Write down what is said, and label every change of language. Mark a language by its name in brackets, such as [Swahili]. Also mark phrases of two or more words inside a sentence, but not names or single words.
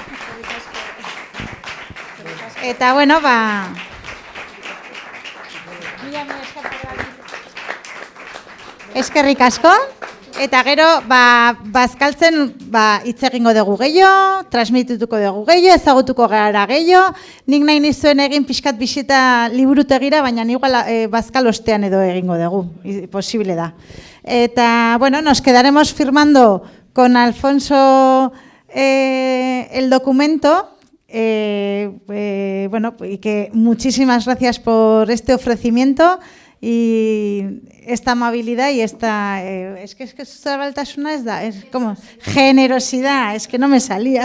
[Basque] Eta, bueno, eskerrik asko, eta gero, bazkaltzen hitz egingo dugu gehiago, transmitutuko dugu gehiago, ezagutuko gara gehiago, nik nahi nizuen egin pixkat bisita liburutegira, baina igual bazkal ostean edo egingo dugu, posible da. Eta, bueno, [Spanish] nos quedaremos firmando con Alfonso el documento. Bueno, y que muchísimas gracias por este ofrecimiento y esta amabilidad y esta es que zabaltasuna es como generosidad, es que no me salía.